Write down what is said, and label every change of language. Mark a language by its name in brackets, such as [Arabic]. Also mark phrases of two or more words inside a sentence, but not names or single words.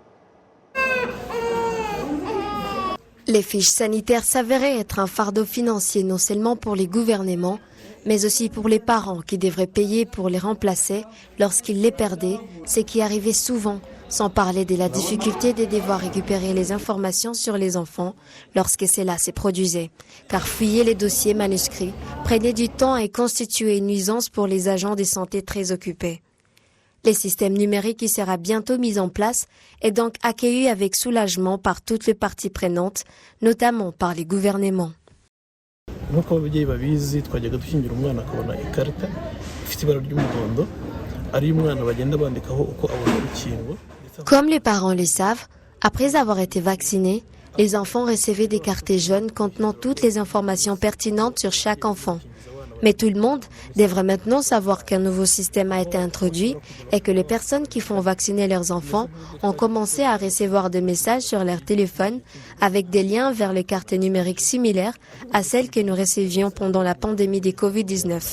[French] Les fiches sanitaires s'avéraient être un fardeau financier non seulement pour les gouvernements, mais aussi pour les parents qui devraient payer pour les remplacer lorsqu'ils les perdaient, ce qui arrivait souvent, sans parler de la difficulté de devoir récupérer les informations sur les enfants lorsque cela se produisait, car fouiller les dossiers manuscrits prenait du temps et constituait une nuisance pour les agents de santé très occupés. Le système numérique qui sera bientôt mis en place est donc accueilli avec soulagement par toutes les parties prenantes, notamment par les gouvernements. [Kinyarwanda] nk'uko ababyeyi babizi twajyaga dushyingira umwana akabona ikarita ifite ibara ry'umuhondo ari umwana bagenda bandikaho uko abona urukingo. [French] Comme les parents le savent, après avoir été vaccinés, les enfants recevaient des cartes jaunes contenant toutes les informations pertinentes sur chaque enfant. Mais tout le monde devrait maintenant savoir qu'un nouveau système a été introduit et que les personnes qui font vacciner leurs enfants ont commencé à recevoir des messages sur leur téléphone avec des liens vers les cartes numériques similaires à celles que nous recevions pendant la pandémie de Covid-19.